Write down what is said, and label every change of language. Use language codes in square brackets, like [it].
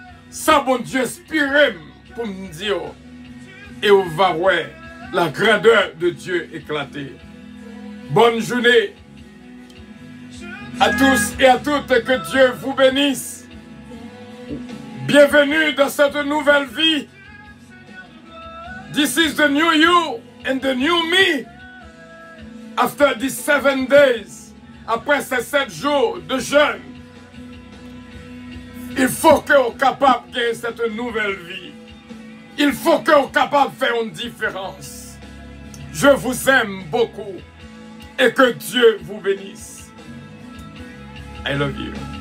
[fr] Ça, bon Dieu, inspiré pour me dire. Et on va voir la grandeur de Dieu éclater. Bonne journée à tous et à toutes, que Dieu vous bénisse. Bienvenue dans cette nouvelle vie. [en] This is the new you and the new me. After these 7 days, [fr] après ces 7 jours de jeûne, il faut que vous soyez capable de gagner cette nouvelle vie. Il faut que vous soyez capable de faire une différence. Je vous aime beaucoup et que Dieu vous bénisse. [en] I love you.